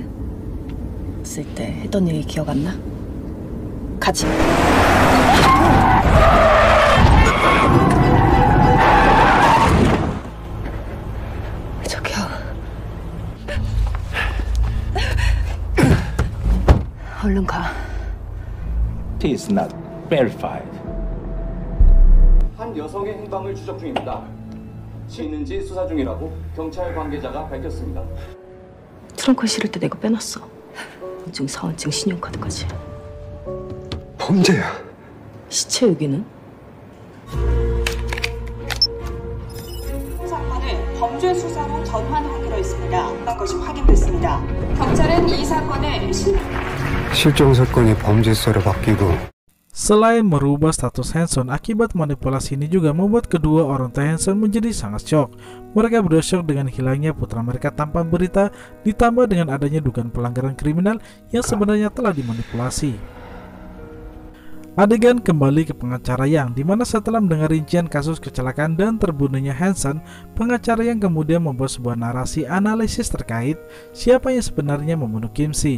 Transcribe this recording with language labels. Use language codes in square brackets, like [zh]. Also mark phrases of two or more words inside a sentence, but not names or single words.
[ko] 쓸 때 했던 얘기 기억 안 나? 같이. 저기요. 얼른 가. [en] It is not verified. [ko] 한 여성의 행방을 추적 중입니다. 있는지 수사 중이라고 경찰 관계자가 밝혔습니다. 트렁크에 실을 때 내가 빼놨어. 인증, 사원증, 신용카드까지. 범죄야. 시체 여기는? 사건을 범죄 수사로 전환하기로 했습니다. 그런 것이 확인됐습니다. 경찰은 이 사건의 실종 사건이 범죄서로 바뀌고. [id] Selain merubah status Hanson, akibat manipulasi ini juga membuat kedua orang tua Hanson menjadi sangat syok. Mereka berdua syok dengan hilangnya putra mereka tanpa berita, ditambah dengan adanya dugaan pelanggaran kriminal yang sebenarnya telah dimanipulasi. Adegan kembali ke pengacara Yang, di mana setelah mendengar rincian kasus kecelakaan dan terbunuhnya Hanson, pengacara Yang kemudian membuat sebuah narasi analisis terkait siapa yang sebenarnya membunuh Kim-si.